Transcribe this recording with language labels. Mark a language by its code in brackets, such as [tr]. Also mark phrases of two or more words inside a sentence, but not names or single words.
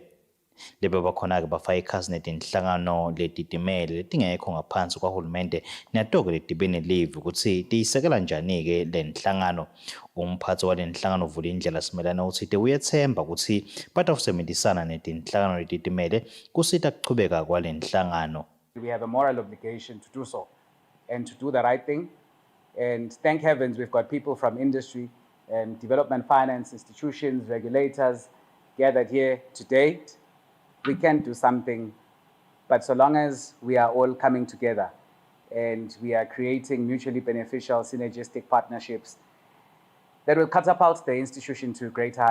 [ss] Lebe bakhona ke bafaka ikhasi netinhlangano letitimele letingekho ngaphansi kwahulumende nato-ke letibene live ukuthi tiyisekela njani-ke le nhlangano. Umphathi wale nhlangano uvula indlela simelana ukuthi uyethemba ukuthi batakusebenzisana netinhlangano letitimele kusita kuchubeka kwale nhlangano. [en] We have a moral obligation to do so and to do the right thing. And thank heavens we've got people from industry and development finance institutions, regulators gathered here today. We can do something, but so long as we are all coming together and we are creating mutually beneficial synergistic partnerships that will catapult the institution to greater heights.